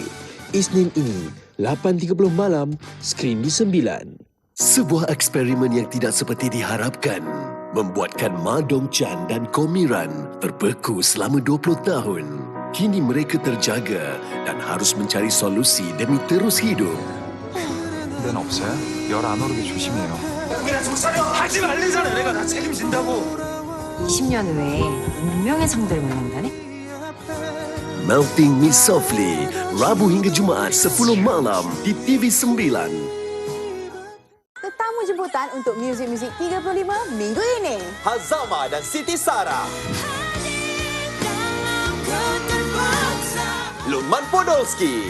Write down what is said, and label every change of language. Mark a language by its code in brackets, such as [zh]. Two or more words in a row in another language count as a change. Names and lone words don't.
[ms] Isnin ini, 8.30 malam, skrin di 9. Sebuah eksperimen yang tidak seperti diharapkan membuatkan Ma Dong Chan dan Komiran terbeku selama 20 tahun. Kini mereka terjaga dan harus mencari solusi demi terus hidup. [ko] 는 없어요? 열 안 오르게 조심해요. 우리가 죽살려 하지 말래잖아. 내가 다 책임진다고. 20년 후에 운명의 상대를 만난다네? [ms] Melting Me Softly, Rabu hingga Jumaat 10 malam di TV9. Tetamu jemputan untuk Muzik-Muzik 35 minggu ini. Hazama dan Siti Sarah. Lukman Podolski.